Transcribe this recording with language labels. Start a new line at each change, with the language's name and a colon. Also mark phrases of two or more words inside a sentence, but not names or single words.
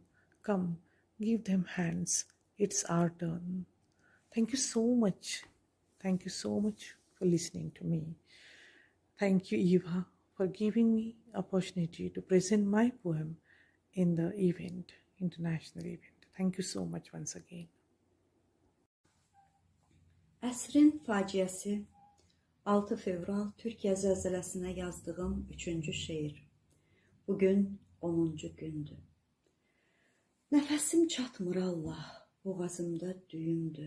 English: Come, give them hands, it's our turn. Thank you so much. Thank you so much for listening to me. Thank you, Eva, for giving me opportunity to present my poem in the event, international event. Thank you so much once again.
Azerbaijani: Əsrin faciəsi 6 fevral Türkiyə zəlzələsinə yazdığım 3-cü şeir. Bugün 10-cu gündür. Nəfəsim çatmır Allah, boğazımda düyümdür.